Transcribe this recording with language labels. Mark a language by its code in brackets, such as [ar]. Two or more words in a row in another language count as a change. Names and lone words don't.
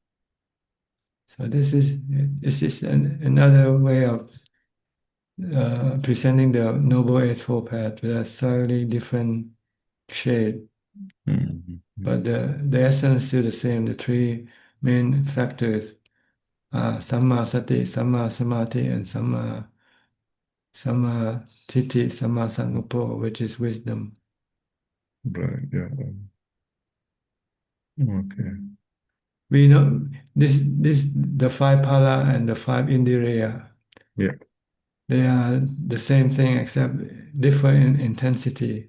[en] So this is another way of presenting the Noble Eightfold Path with a slightly different shade, mhm, but the essence is still the same. The three main factors are [pi] Samma Sati, Samma Samadhi, and Samma Samma Titi, Samma Sangupo, [en] which is wisdom. Right. Yeah. Okay. We know the five pala and the five indiriya. Yeah. They are the same thing except differ in intensity.